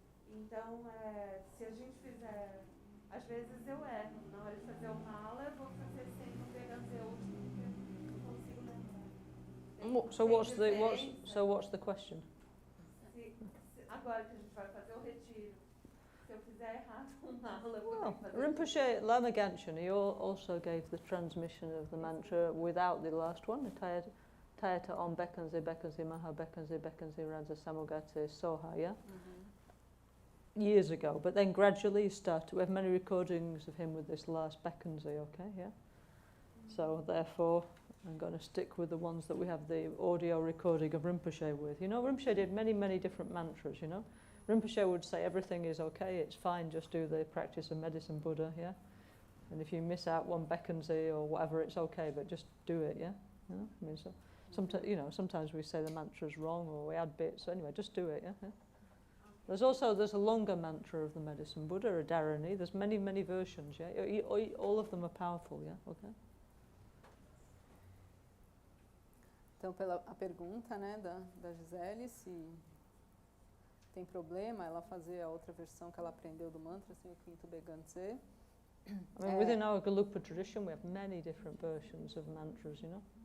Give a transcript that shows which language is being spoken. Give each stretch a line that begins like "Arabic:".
Portuguese: Então, se a gente fizer, às vezes eu erro, na hora de fazer o mala, eu vou fazer sem o Beganze último, porque eu consigo lembrar.
English: So what's the question?
Portuguese: Agora que a gente vai fazer o retiro. Se eu fizer errado um mala, eu vou ter
English: Well,
Portuguese: que fazer
English: Rinpoche, Lama Gangchen, he also gave the transmission of the mantra without the last one.
Sanskrit: Tayata Om Bekanze Bekanze Maha Bekanze Bekanze Raza Samogate Soha, yeah?
English: Years ago, but then gradually he started. We have many recordings of him with this last Bekanze, okay, yeah? So therefore, I'm going to stick with the ones that we have the audio recording of Rinpoche with. You know, Rinpoche did many, many different mantras, you know? Rinpoche would say everything is okay, it's fine, just do the practice of medicine Buddha, yeah? And if you miss out one Bekanze or whatever, it's okay, but just do it, yeah? You know? I mean, so sometimes we say the mantra's wrong or we add bits, so anyway, just do it, yeah? There's a longer mantra of the medicine Buddha, a Dharani. There's many, many versions, yeah? All of them are powerful, yeah? Okay?
Portuguese: Então, a pergunta, né, da Gisele, se tem problema ela fazer a outra versão que ela aprendeu do mantra, assim, o quinto Beganze.
English: I mean, within our Gelugpa tradition, we have many different versions of mantras, you know?